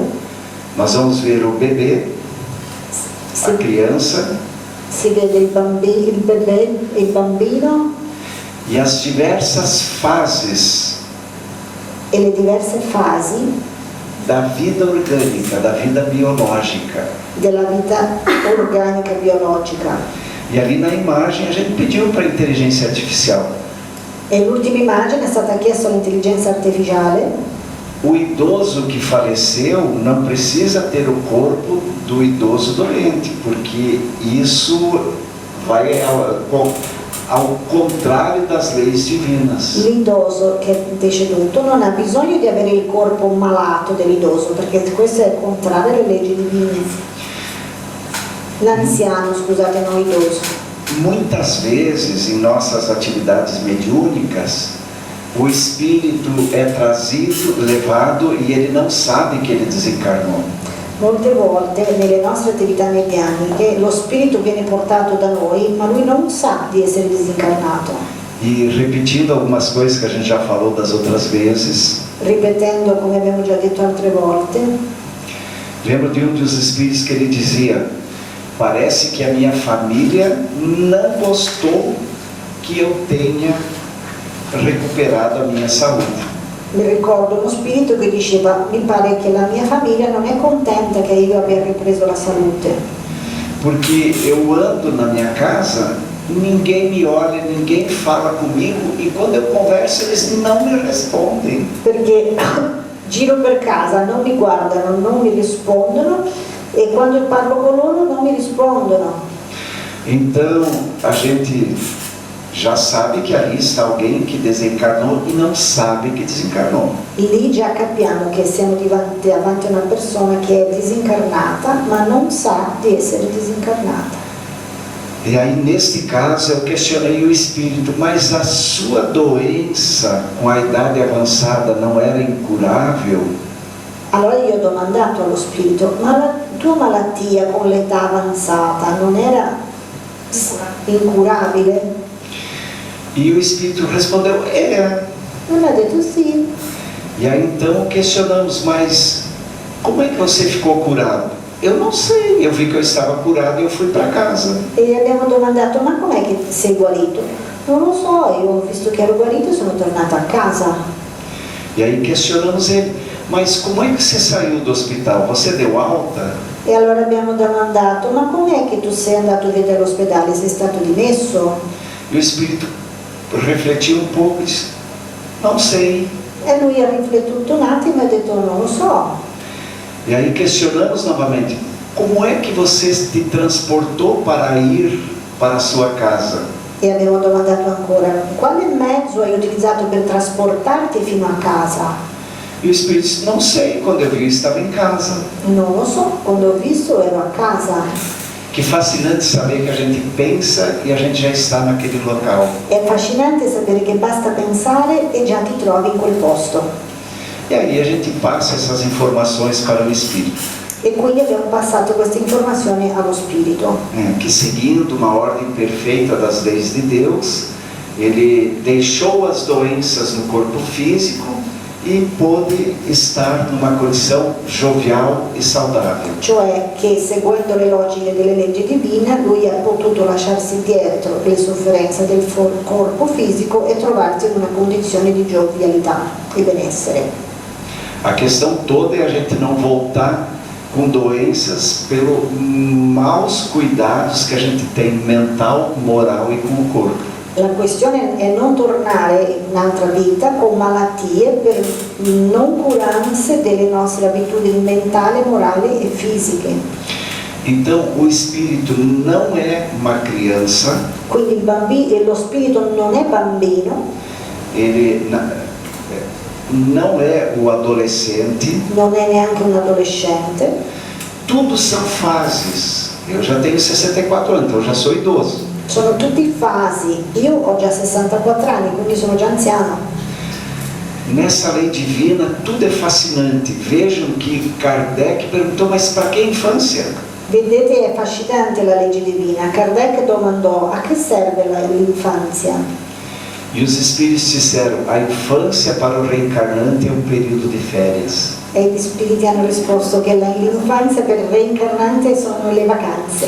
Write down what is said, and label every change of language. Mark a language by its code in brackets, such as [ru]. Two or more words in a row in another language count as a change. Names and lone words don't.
[pt] nós vamos ver o bebê, a criança, [it] si vede il bebè, il bambino [pt] e as diversas fases [it] e le diverse fasi [pt] da vida orgânica, da vida biológica. [it] Della vita organica biologica. [pt] E ali na imagem a gente pediu para a inteligência artificial. [it] E l'ultima immagine è stata chiesta all'intelligenza artificiale. [pt] O idoso que faleceu não precisa ter o corpo do idoso doente, porque isso vai ao contrário das leis divinas. [it] L'idoso che è deceduto non ha bisogno di avere il corpo malato dell'idoso, perché questo è contrario alle leggi divine. L'anziano, scusate, non idoso. [pt] Muitas vezes em nossas atividades mediúnicas, o espírito é trazido, levado, e ele não sabe que ele desencarnou. [it] Molte volte nelle nostre attività medianiche lo spirito viene portato da noi, ma lui non sa di essere disincarnato. [pt] E repetindo algumas coisas que a gente já falou das outras vezes, [it] Ripetendo come abbiamo già detto altre volte, [pt] lembro de dos espíritos que ele dizia: parece que a minha família não gostou que eu tenha recuperado a minha saúde. [it] mi ricordo uno spirito che diceva: mi pare che la mia famiglia non è contenta che io abbia ripreso la salute. [pt] Porque eu ando na minha casa, ninguém me olha, ninguém fala comigo, e quando eu converso eles não me respondem. [it] Perché giro per casa, non mi guardano, non mi rispondono, e quando parlo con loro non mi rispondono. [pt] Então a gente já sabe que ali está alguém que desencarnou e não sabe que desencarnou. [it] Lì già capiamo che siamo davanti a una persona che è disincarnata, ma non sa di essere disincarnata. [pt] E aí, neste caso, eu questionei o espírito, mas a sua doença com a idade avançada não era incurável? [it] Allora io ho domandato allo spirito, ma la tua malattia con l'età avanzata non era incurabile? [pt] E o espírito respondeu, é. [it] Non ha detto sì. [pt] E aí então questionamos, mas como é que você ficou curado? Eu não sei, eu vi que eu estava curado e eu fui para casa. [it] E abbiamo domandato, ma com'è che sei guarito? Non lo so, io ho visto che ero guarito e sono tornato a casa. [pt] E aí questionamos ele, mas como é que você saiu do hospital? Você deu alta? [it] E allora abbiamo domandato, ma com'è che tu sei andato via dall'ospedale? Sei stato dimesso? [pt] E o espírito refletiu um pouco e disse, não sei. [it] E lui ha riflettuto un attimo e ha detto, non lo so. [pt] E aí questionamos novamente, como é que você te transportou para ir para a sua casa? [it] E abbiamo domandato ancora, quale mezzo hai utilizzato per trasportarti fino a casa? [pt] E o espírito disse, não sei, quando eu vi eu estava em casa. [it] Non lo so, quando ho visto ero a casa. [pt] Que fascinante saber que a gente pensa e a gente já está naquele local. [it] È affascinante sapere che basta pensare e già ti trovi in quel posto. [pt] E aí a gente passa essas informações para o espírito. [it] E quindi abbiamo passato questa informazione allo spirito. [pt] Que seguindo uma ordem perfeita das leis de Deus, ele deixou as doenças no corpo físico e pôde estar numa condição jovial e saudável. [it] Cioè che seguendo le logiche delle leggi divine lui ha potuto lasciarsi dietro le sofferenze del corpo fisico e trovarsi in una condizione di giovialità e benessere. [pt] A questão toda é a gente não voltar com doenças pelos maus cuidados que a gente tem mental, moral e com o corpo. [it] La questione è non tornare in un'altra vita con malattie per non curanze delle nostre abitudini mentali, morali e fisiche. [pt] Então o espírito não é uma criança. [it] Quindi lo spirito non è bambino. [pt] Ele não é o adolescente. [it] Non è neanche un adolescente. [pt] Tudo são fases. Eu já tenho 64 anos, então eu já sou idoso. [it] Sono tutti fasi. Io ho già 64 anni, quindi sono già anziano. [pt] Nessa lei divina tudo é fascinante. Vejam que Kardec perguntou, mas para que a infância? [it] Vedete, è affascinante la legge divina. Kardec domandò, a che serve l'infanzia? [pt] E os espíritos disseram, a infância para o reencarnante é um período de férias. [it] E gli spiriti hanno risposto che l'infanzia per il reincarnante sono le vacanze.